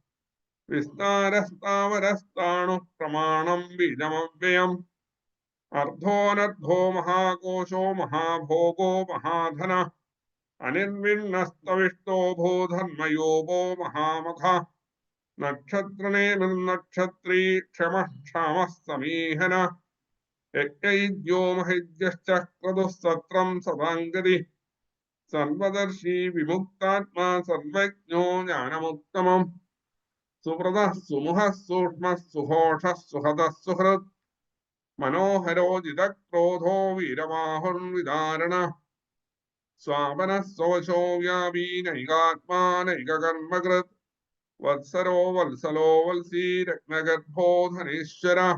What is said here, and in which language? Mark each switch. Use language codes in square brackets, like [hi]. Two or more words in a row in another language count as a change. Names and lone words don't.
[sa] विस्तारस्तावरस्ताणुः प्रमाणं बीजमव्ययम् अर्धोऽनर्धो महाकोशो महाभोगो महाधनः अनिर्विण्णस्तविष्टो भूधर्मयोगो महामखः नक्षत्रने निर्नक्षत्री क्षमः क्षामः समीहनः യജ്ഞൈദ്യോ മഹിജ്യശ്ച ക്രതുസ്സത്രം സദാംഗതി സർവദർശി വിമുക്താത്മാ സർവജ്ഞോ ജ്ഞാനമുത്തമം സുഹൃത സുമുഹ സൂക്ഷ്മ സുഘോഷ സുഹൃത സുഹൃത് മനോഹരോ ജിതക്രോധോ വീരവാഹുർവിദാരണ സ്വാപന സ്വശോ വ്യാപീ നൈകാത്മാ നൈകകർമ്മകൃത് വത്സരോ വത്സലോ വത്സീ രത്നഗർഭോ ധനീശ്വര